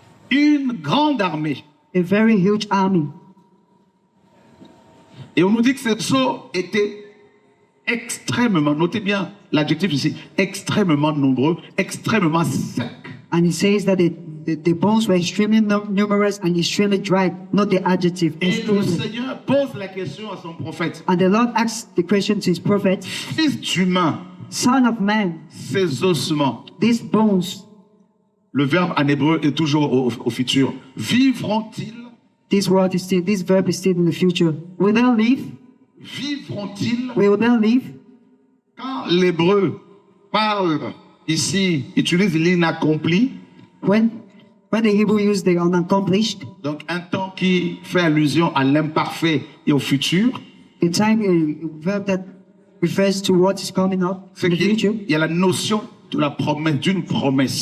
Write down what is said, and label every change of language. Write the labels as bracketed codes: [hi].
[fr] Une grande armée. [en] A very huge army. [fr] Et on nous dit que ces eaux étaient extrêmement, notez bien l'adjectif ici, extrêmement nombreux, extrêmement secs. [en] And he says that the bones were extremely numerous and extremely dry, not the adjective. [fr] Et le [en] extremely. [fr] Seigneur pose la question à son prophète. [en] And the Lord asks the question to his prophet, [fr] Fils d'humain, [en] Son of man, [fr] ces ossements, [en] these bones, [fr] le verbe en hébreu est toujours au futur, vivront-ils? [en] this verb is still in the future. Will they live? [fr] Vivront-ils? [en] Will they live? [fr] Quand l'hébreu parle ici, utilise l'inaccompli, [en] When the Hebrew use the unaccomplished, [fr] donc un temps qui fait allusion à l'imparfait et au futur, [en] the time verb that refers to what is coming up [fr] c'est [en] in the [fr] qu'il [en] future, [fr] y a la notion de la promesse, d'une promesse.